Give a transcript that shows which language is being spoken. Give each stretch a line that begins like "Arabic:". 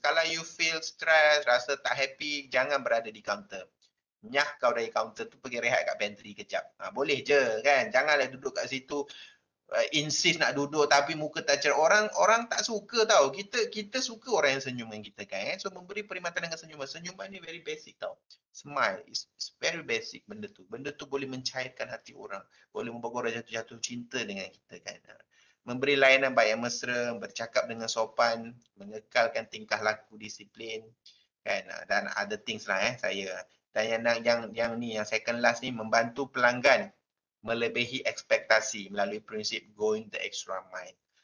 Malay: Kalau
English: you feel stress,
Malay: rasa tak happy, jangan berada di kaunter. Nyah kau dari kaunter tu pergi rehat kat pantry kejap. Boleh je kan. Janganlah duduk kat situ insist nak duduk tapi muka tak cerah. Orang tak suka tau. Kita suka orang yang senyum dengan kita kan. So memberi perkhidmatan dengan senyuman. Senyuman ni
English: very basic
Malay: tau.
English: Smile is very basic
Malay: benda tu. Benda tu boleh mencairkan hati orang. Boleh membuat orang jatuh cinta dengan kita kan. Memberi layanan baik yang mesra, bercakap dengan sopan, mengekalkan tingkah laku disiplin kan, dan
English: other things
Malay: lah saya. Dan yang second last ni, membantu pelanggan melebihi ekspektasi melalui prinsip
English: going the extra mile.